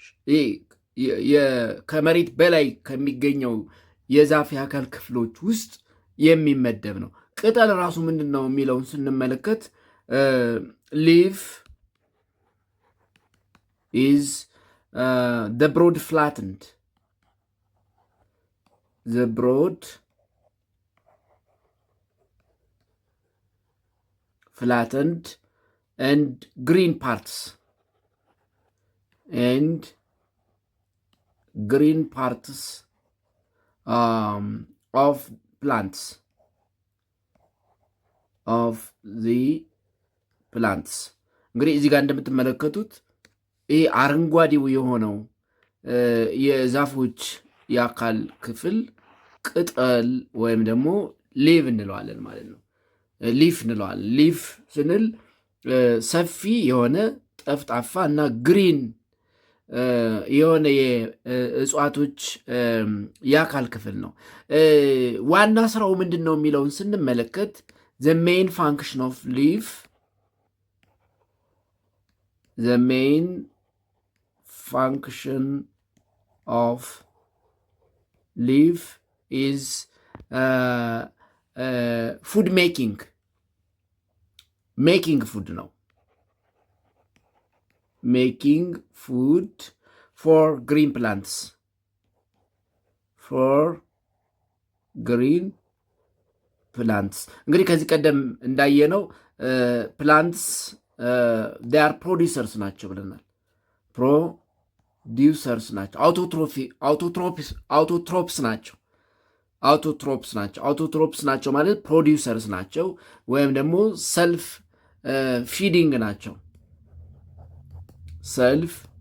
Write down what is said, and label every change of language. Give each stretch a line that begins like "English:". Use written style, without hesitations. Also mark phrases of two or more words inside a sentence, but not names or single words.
Amharic: ከመሬት በላይ ከሚገኘው የዛፍ የአካል ክፍሎች ውስጥ የሚመደብ ነው። ቅጠል ራሱ ምንድን ነው የሚለውን ስንመለከት ሊፍ
English: is the broad flattened and green parts of the plants
Amharic: እንግዲህ እዚህ ጋር እንደምትመለከቱት ይህ አረንጓዴው የሆነው የዛፎች የአካል ክፍል ቅጠል ወይም ደግሞ ሊቭ እንለዋለን ማለት ነው። ሊፍ እንለዋለን። ሊፍ ስንል ሰፊ የሆነ ጠፍጣፋ እና ግሪን የሆነ የእጽዋቶች የአካል ክፍል ነው። ዋና ስራው ምንድን ነው የሚለውን ስንመለከት
English: the main function of leaf the main function of leaf is food making food ነው making food for green plants
Amharic: እንግዲህ ከዚህ ቀደም እንዳየነው
English: ፕላንትስ they are producers
Amharic: ናቸው ብለናል። ፕሮዲውሰርስ ናቸው። አውቶትሮፕስ ናቸው። አውቶትሮፕስ ናቸው ማለት ፕሮዲውሰርስ ናቸው ወይም ደግሞ
English: self feeding
Amharic: ናቸው። ሰልፍ